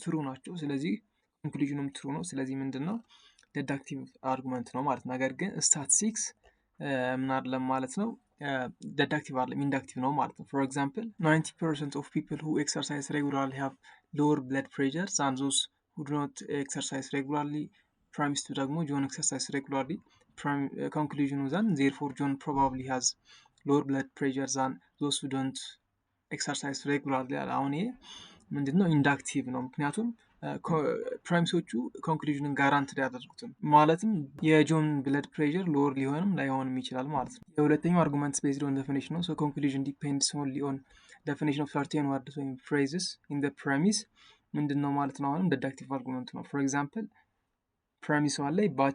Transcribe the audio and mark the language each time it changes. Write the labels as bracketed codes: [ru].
[am] ትሩ ናቸው። ስለዚህ ኮንክሉዥኑም ትሩ ነው። ስለዚህ ምንድነው ዲዳክቲቭ አርጉመንት ነው ማለት ነው። ነገር ግን ስታቲስቲክስ ምን አይደለም ማለት ነው ዲዳክቲቭ አይደለም ኢንዳክቲቭ ነው ማለት ነው። [en] for example 90% of people who exercise regularly have lower blood pressure than those who do not exercise regularly. premise to ደግሞ John exercise regularly. conclusion then therefore John probably has lower blood pressure than those who don't exercise regularly. [am] አሁን ይሄ ምንድነው ኢንዳክቲቭ ነው ምክንያቱም ፕራሚሶቹ ኮንክሉዥንን ጋራንትድ ያደርጉትም ማለትም የጆን ብለድ ፕሬሸር ሎወር ሊሆንም ላይሆንም ይችላል ማለት ነው። የሁለተኛው አርጉመንት ቤዝድ ኦን ዴፊኒሽን ነው። ሶ ኮንክሉዥን ዲፔንድስ ኦንሊ ኦን ዴፊኒሽን ኦፍ ሰርቴን ወርድስ ወይም ፍሬዝስ ኢን ዘ ፕሬሚስ ምንድን ነው ማለት ነው። አሁንም ዴዳክቲቭ አርጉመንት ነው። ፎር ኤግዛምፕል ፕሬሚስ ዋን ላይ